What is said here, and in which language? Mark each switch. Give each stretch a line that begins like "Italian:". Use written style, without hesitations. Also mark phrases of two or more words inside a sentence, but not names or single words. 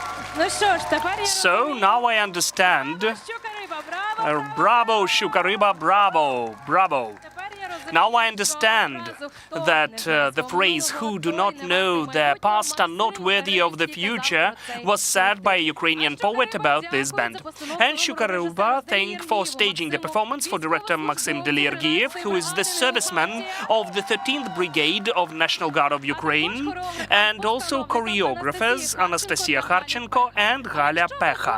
Ukrainian: Ну що ж, тепер я
English: So now I understand.
Ukrainian: ЩукаРиба, браво!
English: Bravo, ЩукаРиба, bravo, bravo. Now I understand that the phrase "who do not know their past are not worthy of the future" was said by a Ukrainian poet about this band. And ЩукаРиба thank for staging the performance for director Maxim Deliergiev, who is the serviceman of the 13th Brigade of National Guard of Ukraine, and also choreographers Anastasia Harchenko and Galia Pecha.